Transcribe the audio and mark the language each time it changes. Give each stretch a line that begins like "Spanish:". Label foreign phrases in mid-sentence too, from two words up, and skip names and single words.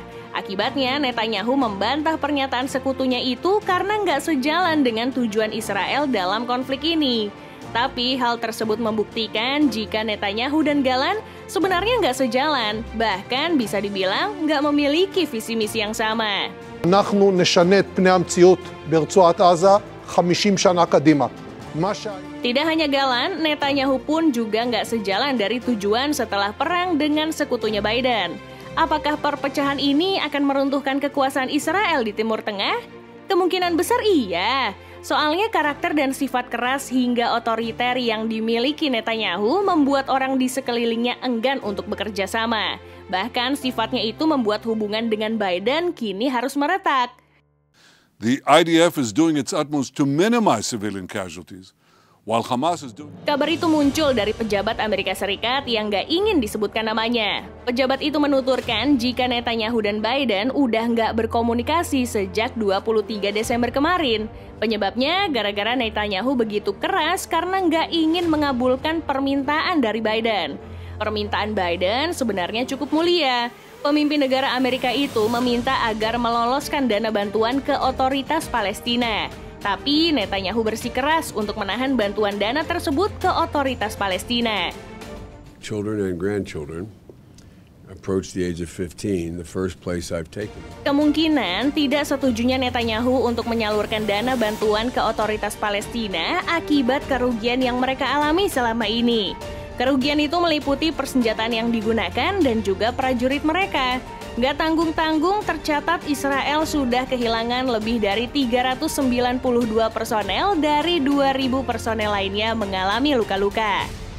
Indonesian: Akibatnya, Netanyahu membantah pernyataan sekutunya itu karena nggak sejalan dengan tujuan Israel dalam konflik ini. Tapi hal tersebut membuktikan jika Netanyahu dan Gallant sebenarnya nggak sejalan, bahkan bisa dibilang nggak memiliki visi misi yang sama.
Hebrew: אנחנו נשנה את פני המציאות ברצועת עזה 50 שנה קדימה.
Indonesian: Tidak hanya Gallant, Netanyahu pun juga nggak sejalan dari tujuan setelah perang dengan sekutunya Biden. Apakah perpecahan ini akan meruntuhkan kekuasaan Israel di Timur Tengah? Kemungkinan besar iya. Soalnya karakter dan sifat keras hingga otoriter yang dimiliki Netanyahu membuat orang di sekelilingnya enggan untuk bekerja sama. Bahkan sifatnya itu membuat hubungan dengan Biden kini harus meretak.
English: The IDF is doing its utmost to minimize civilian casualties, while Hamas is doing...
Indonesian: Kabar itu muncul dari pejabat Amerika Serikat yang nggak ingin disebutkan namanya. Pejabat itu menuturkan jika Netanyahu dan Biden udah nggak berkomunikasi sejak 23 Desember kemarin. Penyebabnya gara-gara Netanyahu begitu keras karena nggak ingin mengabulkan permintaan dari Biden. Permintaan Biden sebenarnya cukup mulia. Pemimpin negara Amerika itu meminta agar meloloskan dana bantuan ke otoritas Palestina. Tapi Netanyahu bersikeras untuk menahan bantuan dana tersebut ke otoritas Palestina.
English: Children and grandchildren approached the age of 15, the first place I've taken them.
Indonesian: Kemungkinan tidak setujunya Netanyahu untuk menyalurkan dana bantuan ke otoritas Palestina akibat kerugian yang mereka alami selama ini. Kerugian itu meliputi persenjataan yang digunakan dan juga prajurit mereka. Nggak tanggung-tanggung, tercatat Israel sudah kehilangan lebih dari 392 personel dari 2.000 personel lainnya mengalami luka-luka.